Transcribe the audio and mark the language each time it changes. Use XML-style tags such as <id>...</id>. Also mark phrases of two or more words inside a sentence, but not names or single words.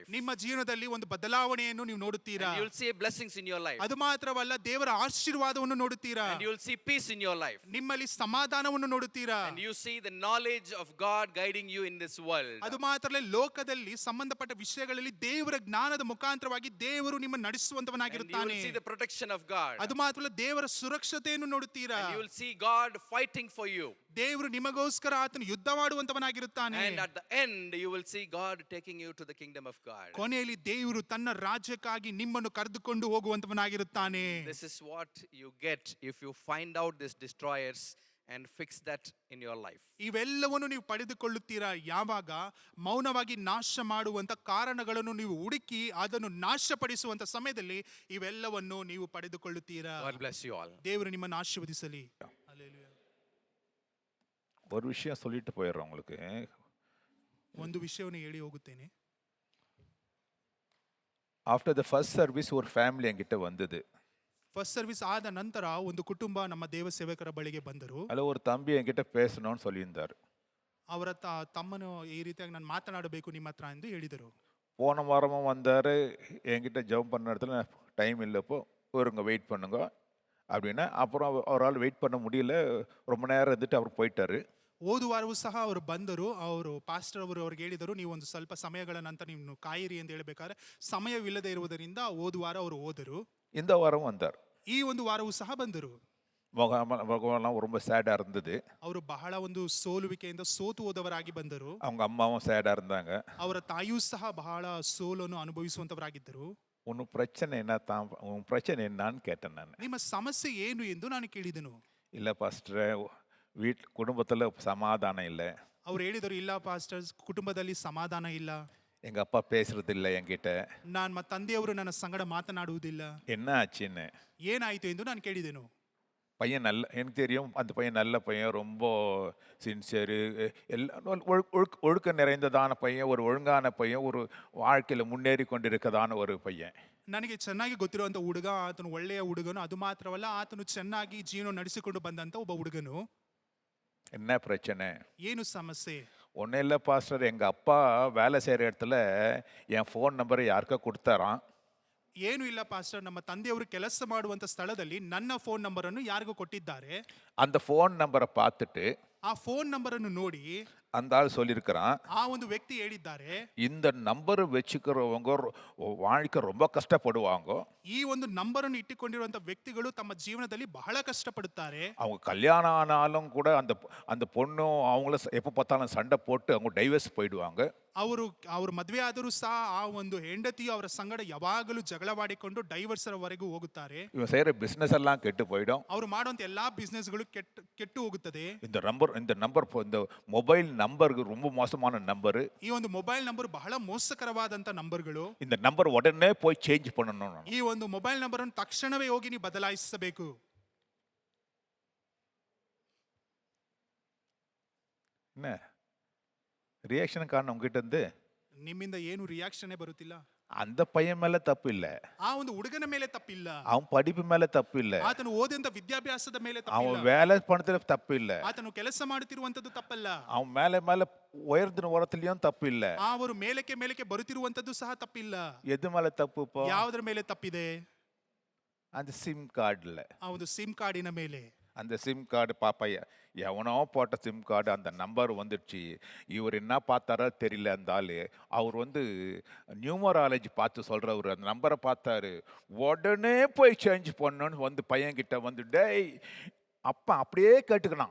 <kn>ನಿಮ್ಮ ಜೀವನದಲ್ಲಿ ಒಂದು ಬದಲಾವಣೆಯನ್ನು ನೀವು ನೋಡುತ್ತೀರಾ.</kn> <en>And you will see blessings in your life.</en> <kn>ಅದು ಮಾತ್ರವಲ್ಲ, ದೇವರ ಆಶೀರ್ವಾದವನ್ನು ನೋಡುತ್ತೀರಾ.</kn> <en>And you will see peace in your life.</en> <kn>ನಿಮ್ಮಲ್ಲಿ ಸಮಾಧಾನವನ್ನು ನೋಡುತ್ತೀರಾ.</kn> <en>And you see the knowledge of God guiding you in this world.</en> <kn>ಅದು ಮಾತ್ರವಲ್ಲ, ಲೋಕದಲ್ಲಿ ಸಂಬಂಧಪಟ್ಟ ವಿಷಯಗಳಲ್ಲಿ ದೇವರ ಜ್ಞಾನದ ಮುಖಾಂತರವಾಗಿ ದೇವರು ನಿಮ್ಮನ್ನು</kn> <en>And you</en> <kn>ನಡೆಸುವಂತವನಾಗಿರುತ್ತಾನೆ.</kn> <en>will see the protection of God.</en> <kn>ಅದು ಮಾತ್ರವಲ್ಲ, ದೇವರ ಸುರಕ್ಷತೆಯನ್ನು ನೋಡುತ್ತೀರಾ.</kn> <en>And you will see God fighting for you.</en> <kn>ದೇವರು ನಿಮಗೋಸ್ಕರ ಆತನು ಯುದ್ಧ ಮಾಡುವಂತವನಾಗಿರುತ್ತಾನೆ.</kn> <en>And at the end you will see God taking you to the kingdom of God.</en> <kn>ಕೊನೆಯಲ್ಲಿ ದೇವರು ತನ್ನ ರಾಜ್ಯಕ್ಕಾಗಿ ನಿಮ್ಮನ್ನು ಕರೆದುಕೊಂಡು ಹೋಗುವಂತವನಾಗಿರುತ್ತಾನೆ.</kn> <en>This is what you get if you find out these destroyers and fix that in your life.</en> <kn>ಇವೆಲ್ಲವನ್ನು ನೀವು ಪಡೆದುಕೊಳ್ಳುತ್ತೀರಾ ಯಾವಾಗ ಮೌನವಾಗಿ ನಾಶ ಮಾಡುವಂತ ಕಾರಣಗಳನ್ನು ನೀವು ಹುಡುಕಿ ಅದನ್ನು ನಾಶಪಡಿಸುವಂತ ಸಮಯದಲ್ಲಿ ಇವೆಲ್ಲವನ್ನು ನೀವು ಪಡೆದುಕೊಳ್ಳುತ್ತೀರಾ.</kn> <en>God bless you all.</en> <kn>ದೇವರು ನಿಮ್ಮನ್ನು ಆಶೀರ್ವದಿಸಲಿ. ಹಲ್ಲೆಲೂಯಾ.</kn> <ta>ஒரு விஷயம் சொல்லிட்டு போயிடுறேன் உங்களுக்கு.</ta> <kn>ಒಂದು ವಿಷಯವನ್ನು ಹೇಳಿ ಹೋಗುತ್ತೇನೆ.</kn> <en>after the first service</en> <ta>ஒரு ஃபேமிலி என்கிட்ட வந்தது.</ta> <en>first service</en> <kn>ಆದ ನಂತರ ಒಂದು ಕುಟುಂಬ ನಮ್ಮ ದೇವ ಸೇವಕರ ಬಳಿಗೆ ಬಂದರು.</kn> <ta>அதில் ஒரு தம்பி என்கிட்ட பேசணும்னு சொல்லியிருந்தார்.</ta> <kn>ಅವರ ತಮ್ಮನು ಈ ರೀತಿಯಾಗಿ ನಾನು ಮಾತನಾಡಬೇಕು ನಿಮ್ಮ ಹತ್ರ ಎಂದು ಹೇಳಿದರು.</kn> <ta>போன வாரமும் வந்தார், என்கிட்ட ஜெபம் பண்ண இடத்துல டைம் இல்லைப்போ ஒருங்க வெயிட் பண்ணுங்க அப்படின்னா, அப்புறம் அவரால் வெயிட் பண்ண முடியல, ரொம்ப நேரம் இருந்துட்டு அவர் போயிட்டாரு.</ta> <kn>ಹೋದ ವಾರವೂ ಸಹ ಅವರು ಬಂದರು. ಅವರು ಪಾಸ್ಟರ್ ಅವರು ಅವ್ರಿಗೆ ಹೇಳಿದರು, ನೀವು ಒಂದು ಸ್ವಲ್ಪ ಸಮಯಗಳ ನಂತರ ನೀವು ಕಾಯಿರಿ ಎಂದು ಹೇಳಬೇಕಾದ್ರೆ ಸಮಯವಿಲ್ಲದೆ ಇರುವುದರಿಂದ ಹೋದ ವಾರ ಅವರು ಹೋದರು.</kn> <ta>இந்த வாரம் வந்தார்.</ta> <kn>ಈ ಒಂದು ವಾರವೂ ಸಹ ಬಂದರು.</kn> <ta>முகமெல்லாம் ரொம்ப சேடாக இருந்தது.</ta> <kn>ಅವರು ಬಹಳ ಒಂದು ಸೋಲುವಿಕೆಯಿಂದ ಸೋತು ಹೋದವರಾಗಿ ಬಂದರು.</kn> <ta>அவங்க அம்மாவும் சேடாக இருந்தாங்க.</ta> <kn>ಅವರ ತಾಯಿಯೂ ಸಹ ಬಹಳ ಸೋಲನ್ನು ಅನುಭವಿಸುವಂತವರಾಗಿದ್ದರು.</kn> <ta>ஒன்றும் பிரச்சனை என்ன தான், உன் பிரச்சனை என்னான்னு கேட்டேன் நான்.</ta> <kn>ನಿಮ್ಮ ಸಮಸ್ಯೆ ಏನು ಎಂದು ನಾನು ಕೇಳಿದೆನು.</kn> <ta>இல்லை பாஸ்டர், குடும்பத்தில் சமாதானம் இல்லை.</ta> <kn>ಅವ್ರು ಹೇಳಿದರು, ಇಲ್ಲ ಪಾಸ್ಟರ್ಸ್, ಕುಟುಂಬದಲ್ಲಿ ಸಮಾಧಾನ ಇಲ್ಲ.</kn> <ta>எங்கள் அப்பா பேசுறது இல்லை என்கிட்ட.</ta> <kn>ನನ್ನ ತಂದೆಯವರು ನನ್ನ ಸಂಗಡ ಮಾತನಾಡುವುದಿಲ್ಲ.</kn> <ta>என்ன ஆச்சுன்னு.</ta> <kn>ಏನಾಯಿತು ಎಂದು ನಾನು ಕೇಳಿದೆನು.</kn> <ta>பையன் நல்ல, எனக்கு தெரியும் அந்த பையன் நல்ல பையன், ரொம்ப சின்சியரு, எல்லாம் ஒழுக்கம் நிறைந்ததான பையன், ஒரு ஒழுங்கான பையன், ஒரு வாழ்க்கையில் முன்னேறி கொண்டிருக்கதான ஒரு பையன்.</ta> <kn>ನನಗೆ ಚೆನ್ನಾಗಿ ಗೊತ್ತಿರುವಂತ ಹುಡುಗ, ಆತನು ಒಳ್ಳೆಯ ಹುಡುಗನು. ಅದು ಮಾತ್ರವಲ್ಲ, ಆತನು ಚೆನ್ನಾಗಿ ಜೀವನ ನಡೆಸಿಕೊಂಡು ಬಂದಂತ ಒಬ್ಬ ಹುಡುಗನು.</kn> <ta>என்ன பிரச்சனை?</ta> <kn>ಏನು ಸಮಸ್ಯೆ?</kn> <ta>ஒன்றும் இல்லை பாஸ்டர், எங்கள் அப்பா வேலை செய்கிற இடத்துல என்</ta> <en>phone number</en> <ta>யாருக்கா கொடுத்தாராம்.</ta> <kn>ಏನು ಇಲ್ಲ ಪಾಸ್ಟರ್, ನಮ್ಮ ತಂದೆಯವರು ಕೆಲಸ ಮಾಡುವಂತ ಸ್ಥಳದಲ್ಲಿ ನನ್ನ</kn> <en>phone number</en> <kn>ಅನ್ನು ಯಾರಿಗೂ ಕೊಟ್ಟಿದ್ದಾರೆ.</kn> <ta>அந்த</ta> <en>phone number</en> <ta>பார்த்துட்டு</ta> <kn>ಆ</kn> <en>phone number</en> <kn>ಅನ್ನು ನೋಡಿ</kn> <ta>அந்த ஆள் சொல்லியிருக்கிறான்,</ta> <kn>ಆ ಒಂದು ವ್ಯಕ್ತಿ ಹೇಳಿದ್ದಾರೆ,</kn> <ta>இந்த நம்பர் வச்சுக்கிறவங்க வாழ்க்கை ரொம்ப கஷ்டப்படுவாங்க.</ta> <kn>ಈ ಒಂದು ನಂಬರ್ ಅನ್ನು ಇಟ್ಟುಕೊಂಡಿರುವಂತ ವ್ಯಕ್ತಿಗಳು ತಮ್ಮ ಜೀವನದಲ್ಲಿ ಬಹಳ ಕಷ್ಟಪಡುತ್ತಾರೆ.</kn> <ta>அவங்க கல்யாணம் ஆனாலும் கூட அந்த பொண்ணும் அவங்கள எப்போ பார்த்தாலும் சண்டை போட்டு அவங்க டைவர்ஸ் போயிடுவாங்க.</ta> <kn>ಅವರು ಮದುವೆ ಆದರೂ ಸಹ ಆ ಒಂದು ಹೆಂಡತಿಯು ಅವರ ಸಂಗಡ ಯಾವಾಗಲೂ ಜಗಳವಾಡಿಕೊಂಡು ಡೈವರ್ಸ್ ವರೆಗೂ ಹೋಗುತ್ತಾರೆ.</kn> <ta>இவன் செய்கிற பிஸ்னஸ் எல்லாம் கெட்டு போயிடும்.</ta> <kn>ಅವರು ಮಾಡುವಂತ ಎಲ್ಲಾ ಬಿಸ್ನೆಸ್ಗಳು ಕೆಟ್ಟು ಹೋಗುತ್ತದೆ.</kn> <ta>இந்த நம்பர் இந்த</ta> <en>mobile number</en> <ta>ரொம்ப மோசமான நம்பரு.</ta> <kn>ಈ ಒಂದು</kn> <en>mobile number</en> <kn>ಬಹಳ ಮೋಸಕರವಾದಂತ ನಂಬರ್ಗಳು.</kn> <ta>இந்த நம்பர் உடனே போய் சேஞ்ச் பண்ணணும்.</ta> <kn>ಈ ಒಂದು</kn> <en>mobile number</en> <kn>ಅನ್ನು ತಕ್ಷಣವೇ ಹೋಗಿ ನೀವು ಬದಲಾಯಿಸಬೇಕು.</kn> <ta>என்ன ரியாக்ஷன் காரணம் உங்ககிட்ட இருந்து?</ta> <kn>ನಿಮ್ಮಿಂದ ಏನು ರಿಯಾಕ್ಷನ್ ಬರುತ್ತಿಲ್ಲ.</kn> <ta>அந்த பையன் மேல தப்பு இல்ல,</ta> <kn>ಆ ಒಂದು ಹುಡುಗನ ಮೇಲೆ ತಪ್ಪಿಲ್ಲ,</kn> <ta>அவன் படிப்பு மேல தப்பு இல்ல,</ta> <kn>ಆತನು ಓದಿದಂತ ವಿದ್ಯಾಭ್ಯಾಸದ ಮೇಲೆ</kn> <ta>அவன்</ta> <kn>ತಪ್ಪಿಲ್ಲ,</kn> <ta>வேலை பணத்துல தப்பு இல்ல,</ta> <kn>ಆತನು ಕೆಲಸ ಮಾಡುತ್ತಿರುವಂತದ್ದು ತಪ್ಪಲ್ಲ,</kn> <ta>அவன் மேல மேல உயர்ந்தின உரத்துலயும் தப்பு இல்ல.</ta> <kn>ಅವರು ಮೇಲಕ್ಕೆ ಮೇಲಕ್ಕೆ ಬರುತ್ತಿರುವಂತದ್ದು ಸಹ ತಪ್ಪಿಲ್ಲ.</kn> <ta>எது மேல தப்பு இப்போ?</ta> <kn>ಯಾವುದರ ಮೇಲೆ ತಪ್ಪಿದೆ?</kn> <ta>அந்த</ta> <en>SIM card.</en> <kn>ಆ ಒಂದು</kn> <en>SIM card</en> <kn>ಮೇಲೆ.</kn> <ta>அந்த</ta> <en>SIM card</en> <ta>பாப்பா எவனோ போட்ட</ta> <en>SIM card</en> <ta>அந்த நம்பர் வந்துடுச்சு. இவர் என்ன பார்த்தாரோ தெரியல அந்த ஆளு. அவர் வந்து நியூமராலஜி பார்த்து சொல்றவர் அந்த நம்பரை பார்த்தாரு. உடனே போய் சேஞ்ச் பண்ணணும்னு வந்து பையன்கிட்ட வந்து டேய் அப்பா அப்படியே கேட்டுக்கணும்.</ta>